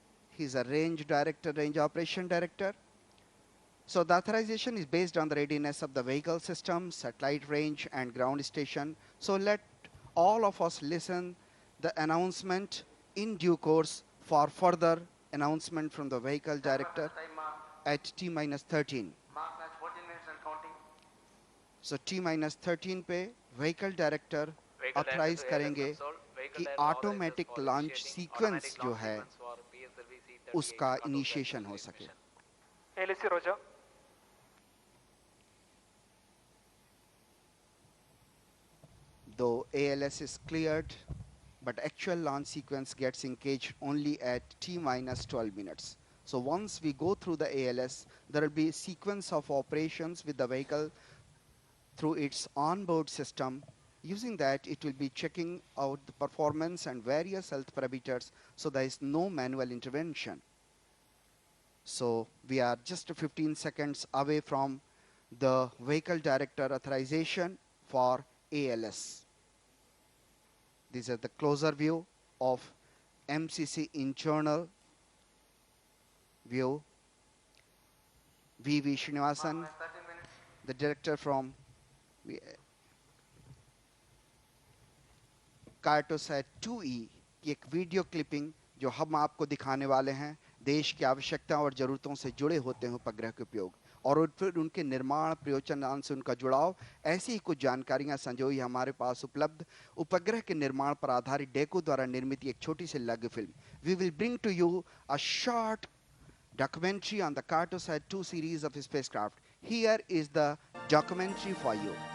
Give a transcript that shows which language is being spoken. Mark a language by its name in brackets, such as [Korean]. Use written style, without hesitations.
[English] He is a range director, range operation director. So the authorization is based on the readiness of the vehicle system, satellite range and ground station. So let all of us listen the announcement in due course for further announcement from the vehicle director Time mark. at T-13. Mark when 14 minutes and counting. [Hindi] So T-13 पे vehicle director authorise करेंगे कि automatic launch sequence जो है उसका initiation हो सके। [English] ALC Roger. Though ALS is cleared, but actual launch sequence gets engaged only at T-12 minutes. So once we go through the ALS, there will be a sequence of operations with the vehicle through its onboard system Using that, it will be checking out the performance and various health parameters, so there is no manual intervention. So we are just 15 seconds away from the vehicle director authorization for ALS. These are the closer view of MCC internal view. V.V. Srinivasan, 30 minutes. the director from [Hindi] Cartosat 2E की एक video clipping जो हम आपको दिखाने वाले हैं, देश की आवश्यकताओं और ज़रूरतों से जुड़े होते हैं उपग्रह के उपयोग और फिर उनके निर्माण प्रयोजन से उनका जुड़ाव, ऐसी ही कुछ जानकारियां संजोई हमारे पास उपलब्ध उपग्रह के निर्माण पर आधारित डेको द्वारा निर्मित एक छोटी सी लघु film. [English] We will bring to you a short documentary on the Cartosat 2 series of spacecraft. Here is the documentary for you.